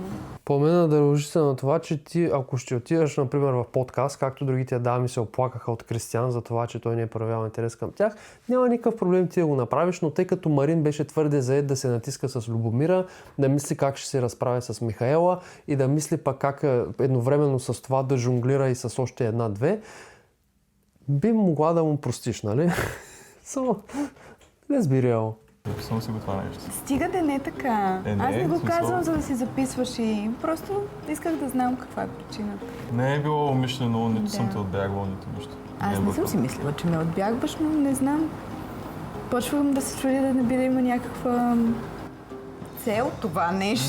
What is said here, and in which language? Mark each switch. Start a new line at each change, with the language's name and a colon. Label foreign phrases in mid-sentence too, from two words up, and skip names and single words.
Bulgarian: Помена да дължи се на това, че ти, ако ще отидеш, например, в подкаст, както другите дами се оплакаха от Кристиан за това, че той не е проявял интерес към тях, няма никакъв проблем ти да го направиш, но тъй като Марин беше твърде заед да се натиска с Любомира, да мисли как ще се разправя с Михаела и да мисли пък как едновременно с това да жонглира и с още една-две, би могла да му простиш, нали?
English: Let's be real.
Bulgarian: Записвам си го това нещо. Стига да не е така. Аз не го казвам, за да си записваш и просто исках да знам каква е причината. Не е било умишлено, нито съм те отбягвал, нито нищо. Аз не съм си мислила, че ме отбягваш, но не знам. Почвам да се чудя да не би да има някаква цел това нещо.